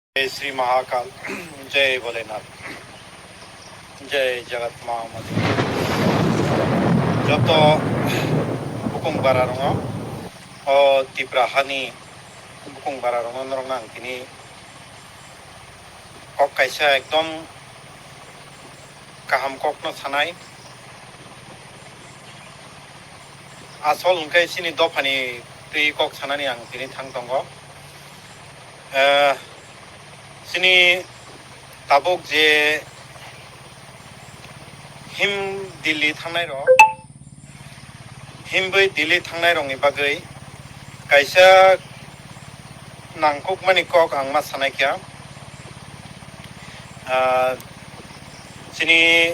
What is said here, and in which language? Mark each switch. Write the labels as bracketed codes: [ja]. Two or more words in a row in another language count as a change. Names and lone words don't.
[hi] जय श्री महाकाल जय भोलेनाथ जय जगत महामति [trp] जब तो बुकुं बारा रंग और तिप्रा हानि बुकुं बारा रंग नरंग नांगतिनि कक कैसा एकदम kaham kokno sanai asol hingkai sini dofani tui kok sanani ang tini thang tongo sini tabuk je him Delhi thangnai ro himbai Delhi thangnai rongni bagai kaisa nangkuk mani kok ang ma sanai kya sini